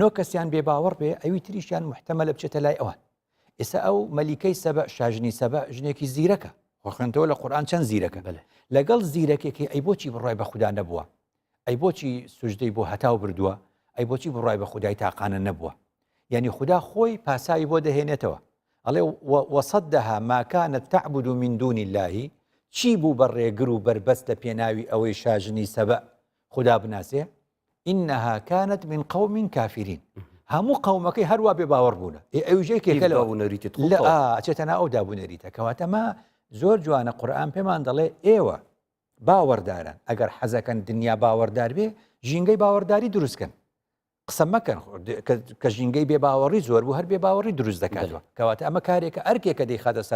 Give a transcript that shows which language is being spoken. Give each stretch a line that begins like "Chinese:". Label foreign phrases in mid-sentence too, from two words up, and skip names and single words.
Central Kurdish: کەسیان بێ باوەڕ بێ ئەوی تریشیان محتەمەلە بچێتە لای ئەوان ئێستا ئەو مەلیکەی سەبە شاژنی سەبە ژنێکی زیرەکە خۆخێنتەوە لە قورئان چەند زیرەکە لەگەڵ زیرەکێکی ئەی بۆچی بڕای بە خوددا نەبووە ئەی بۆچی سوژدەی بۆ هەتاو بردووە ئەی بۆچی بڕای بە خودای تاقانە نەبووە یعنی خوددا خۆی پاسایی بۆ دەهێنێتەوە ئەڵێ
Arabic: وەصەدەها ما كانت تعبد من دون الله
Central Kurdish: چی بوو بە ڕێگر و بربەست لە پێناوی ئەوەی شاژنی سەبە خوددا بناسێ
Arabic: إنها كانت من قوم كافرين
Central Kurdish: هەموو قەومەکەی هەروە بێ باوەڕ بوونە ئەوژێکێکەچێتەنا ئەو دابوونەریتە کەواتەمە زۆر جوانە قورئان پێمان دەڵێ ئێوە باوەڕدارن ئەگەر حەزەکەن دنیا باوەڕدار بێ ژینگەی باوەڕداری دروستکەن قسە مەکەن کە ژینگەی بێ باوەڕی زۆر بوو هەر بێ باوەڕی دروست دەکاتەوە کەواتە ئەمە کارێکە ئەرکێکە دەیخاتە سەر